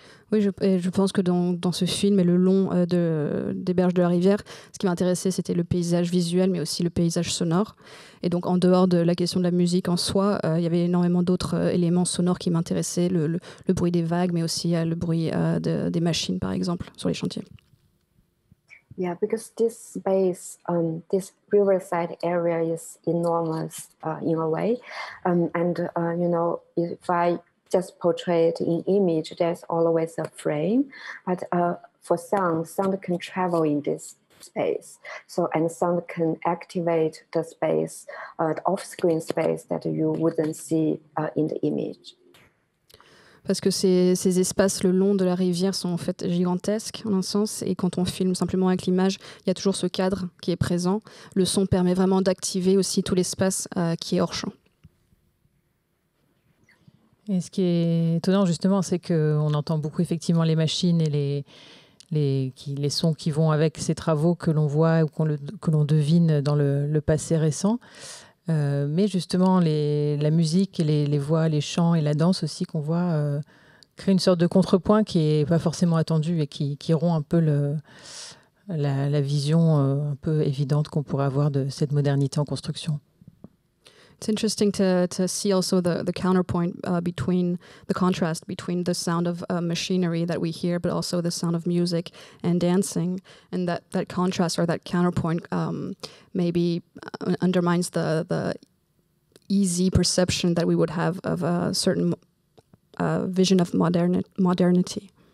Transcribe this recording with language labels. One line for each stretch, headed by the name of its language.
French: Oui, je pense que dans ce film et le long des berges de la rivière, ce qui m'intéressait, c'était le paysage visuel, mais aussi le paysage sonore. Et donc, en dehors de la question de la musique en soi, il y avait énormément d'autres éléments sonores qui m'intéressaient, le bruit des vagues, mais aussi le bruit des machines, par exemple, sur les chantiers.
English: Yeah, because this space, this riverside area is enormous in a way. If I just portray it in image, there's always a frame. But for sound can travel in this space. And sound can activate the space, the off-screen space that you wouldn't see in the image.
French: Parce que ces espaces le long de la rivière sont en fait gigantesques en un sens, et quand on filme simplement avec l'image, il y a toujours ce cadre qui est présent. Le son permet vraiment d'activer aussi tout l'espace qui est hors champ. Et ce qui est étonnant justement, c'est qu'on entend beaucoup effectivement les machines et les sons qui vont avec ces travaux que l'on voit ou que l'on devine dans le passé récent. Mais justement, la musique et les voix, les chants et la danse aussi qu'on voit créent une sorte de contrepoint qui n'est pas forcément attendu et qui rompt un peu la vision un peu évidente qu'on pourrait avoir de cette modernité en construction.
English: It's interesting to see also the counterpoint between the contrast between the sound of machinery that we hear, but also the sound of music and dancing, and that contrast or that counterpoint maybe undermines the easy perception that we would have of a certain vision of modernity.